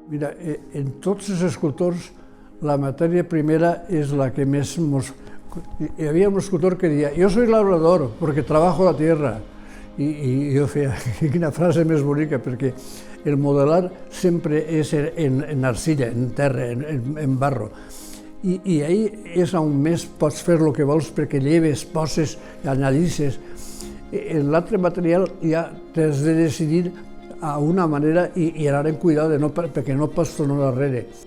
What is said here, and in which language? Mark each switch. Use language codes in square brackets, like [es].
[ca] Mira, en tots els escultors la matèria primera és la que més mos... Hi havia un escultor que deia, [es] jo soy labrador porque trabajo la tierra. [ca] I jo feia, quina frase més bonica, perquè el modelar sempre és en arcilla, en terra, en barro. I ahí és on més pots fer el que vols, perquè lleves, poses, añadisses. En l'altre material ja t'has de decidir a una manera i anar amb cuidado perquè no pots tornar darrere.